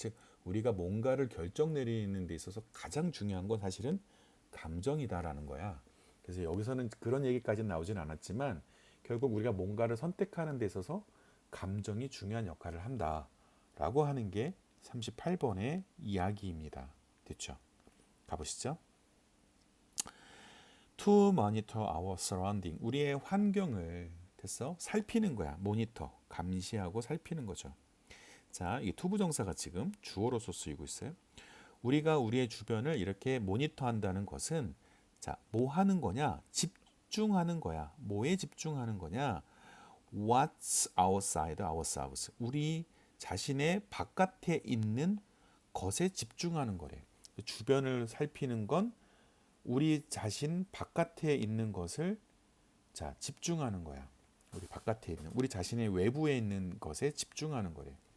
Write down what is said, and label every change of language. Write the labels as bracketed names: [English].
[Korean] 즉 우리가 뭔가를 결정 내리는 데 있어서 가장 중요한 건 사실은 감정이다라는 거야. 그래서 여기서는 그런 얘기까지는 나오진 않았지만 결국 우리가 뭔가를 선택하는 데 있어서 감정이 중요한 역할을 한다라고 하는 게 38번의 이야기입니다. 됐죠? 가보시죠. [English] To monitor our surrounding. [Korean] 우리의 환경을 됐어? 살피는 거야. 모니터. 감시하고 살피는 거죠. 자, 이 투부정사가 지금 주어로서 쓰이고 있어요. 우리가 우리의 주변을 이렇게 모니터한다는 것은 자, 뭐 하는 거냐? 집중하는 거야. 뭐에 집중하는 거냐? [English] What's outside ourselves. [Korean] 우리 자신의 바깥에 있는 것에 집중하는 거래. 주변을 살피는 건 우리 자신 바깥에 있는 것을 자, 집중하는 거야. 우리 바깥에 있는 우리 자신의 외부에 있는 것에 집중하는 거래.